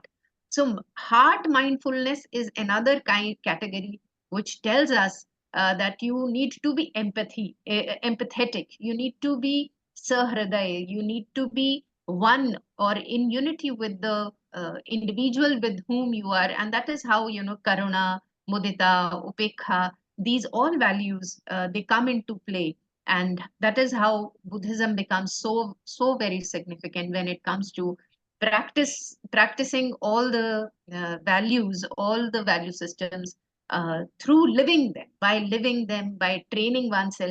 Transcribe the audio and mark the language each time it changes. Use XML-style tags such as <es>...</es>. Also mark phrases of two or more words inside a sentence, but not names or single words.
<en>So heart mindfulness is another category which tells us that you need to be empathetic, you need to be sahridaya, you need to be one or in unity with the individual with whom you are. And that is how,</en> <pi>karuna, mudita, upekha,</pi> <en>these all values, they come into play. And that is how Buddhism becomes so very significant when it comes to practicing all the values, all the value systems through living them, by training oneself.</en>